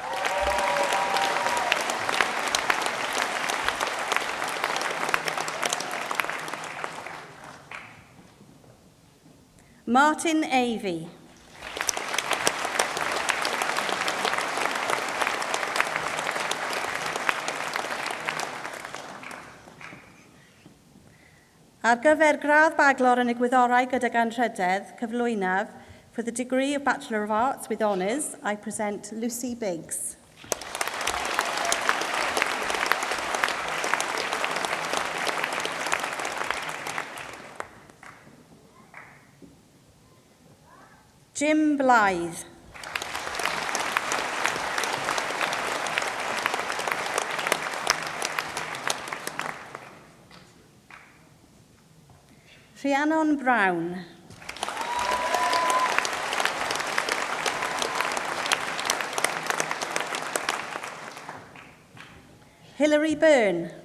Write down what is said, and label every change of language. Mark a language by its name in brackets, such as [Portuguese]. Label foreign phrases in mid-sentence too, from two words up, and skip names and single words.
[Welsh] Martin Avey. Ar gyfer gradd baglor yn y gwyddorau gydag anrhydedd, cyflwynaf, [English] for the degree of Bachelor of Arts with Honours, I present Lucy Biggs. Jim Blythe. Rhiannon Brown. Hilary Byrne.